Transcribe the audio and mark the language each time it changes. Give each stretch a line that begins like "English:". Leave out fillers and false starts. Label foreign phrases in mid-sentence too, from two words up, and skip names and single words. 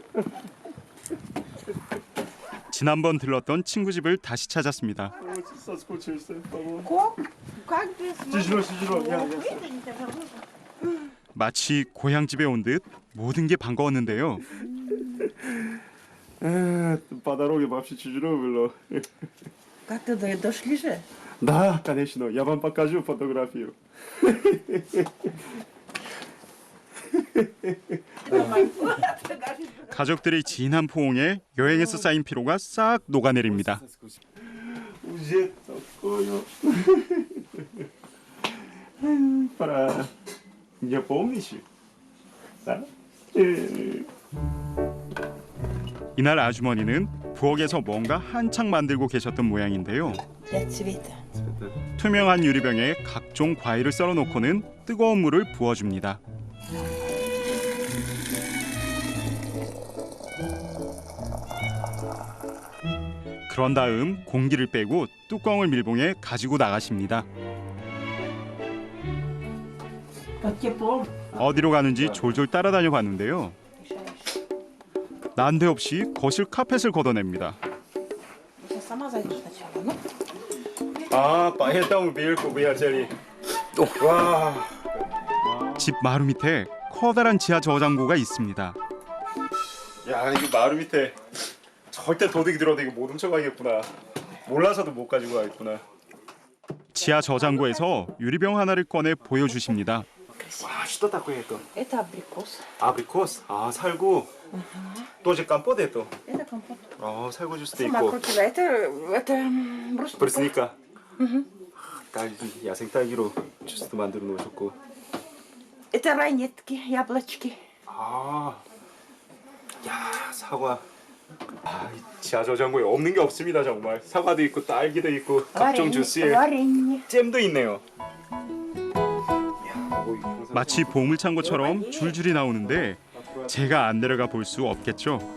Korean: 지난번 들렀던 친구 집을 다시 찾았습니다. 마치 고향 집에 온 듯 모든 게 반가웠는데요.
Russian: По дороге вообще тяжело было. Как ты дошли же? Да, конечно, я вам покажу фотографию.
Korean: 가족들의 진한 포옹에 여행에서 쌓인 피로가 싹 녹아내립니다.
Russian: Уже такое. Пора. Не помнишь? Да?
Korean: 이날 아주머니는 부엌에서 뭔가 한창 만들고 계셨던 모양인데요.
Russian: Для цвета.
Korean: 투명한 유리병에 각종 과일을 썰어 놓고는 뜨거운 물을 부어줍니다. 그런 다음 공기를 빼고 뚜껑을 밀봉해 가지고 나가십니다.
Russian: Под теплом.
Korean: 어디로 가는지 졸졸 따라다녀 봤는데요. 난데없이 거실 카펫을 걷어냅니다.
Russian: Сейчас сама зайду сначала. Ну, 아, поэтому берегу выезжали.
Korean: 와. 집 마루 밑에 커다란 지하 저장고가 있습니다. 야, 이거 마루 밑에 절대 도둑이 들어도 이거 못 훔쳐가겠구나. 몰라서도 못 가지고 가겠구나. 지하 저장고에서 유리병 하나를 꺼내 보여주십니다. 와,
Russian: что такое это? это абрикос.
Korean: 아브리코스. 아, 살구.
Russian: тоже компот это? Это компот.
Korean: 아, 살구 주스도
Russian: Сама
Korean: 있고.
Russian: крутила. Это брусника.
Korean: 브루스니까. 딸기, 야생 딸기로 주스도 만들어 놓으셨고.
Russian: Это ранетки, яблочки.
Korean: 아, 야, 사과. 아, 이 지하 저장고에 없는 게 없습니다 정말. 사과도 있고 딸기도 있고 각종 주스에
Russian: варенье.
Korean: 잼도 있네요. 마치 보물창고처럼 줄줄이 나오는데 제가 안 내려가 볼 수 없겠죠.